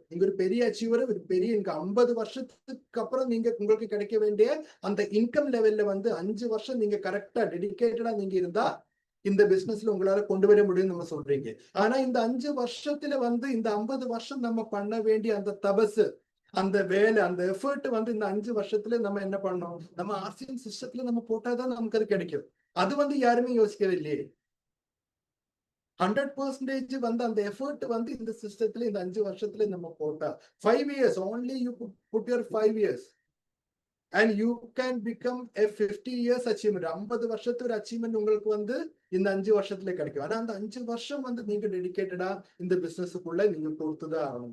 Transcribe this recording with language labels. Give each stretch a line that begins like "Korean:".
Tamil: நீங்க ஒரு பெரிய அச்சீவர், ஒரு பெரிய 50 வருஷத்துக்கு அப்புறம் நீங்க உங்களுக்கு கிடைக்க வேண்டிய அந்த இன்கம் லெவல்ல வந்து 5 வருஷம் நீங்க கரெக்டா டெடிகேட்டடா நீங்க இருந்தா இந்த பிசினஸ்ல உங்களால கொண்டு வர முடியும்னு நம்ம சொல்றீங்க. ஆனா இந்த 5 வருஷத்துல வந்து இந்த 50 வருஷம் நம்ம பண்ண வேண்டிய அந்த தபசு, அந்த வேலை, அந்த எஃபர்ட் வந்து இந்த 5 வருஷத்துல நம்ம என்ன பண்ணோம், நம்ம ஆர்சிஎம் சிஸ்டத்துல நம்ம போட்டாதான் நமக்கு அது கிடைக்கும். அது வந்து யாருமே யோசிக்கவே இல்லையே. 100% வந்து அந்த எஃபர்ட் வந்து இந்த சிஸ்டத்துல இந்த 5 வருஷத்துல நம்ம போட்டா
English: 5 years only you put your 5 years and you can become a 50 years achievement.
Tamil: 50 வருஷத்து ஒரு அச்சீவ்மெண்ட் உங்களுக்கு வந்து இந்த 5 வருஷத்துல கிடைக்கும். ஆனா அந்த 5 வருஷம் வந்து நீங்க டெடிகேட்டடா இந்த பிசினஸுக்குள்ள நீங்க கொடுத்துதான் ஆகணும்.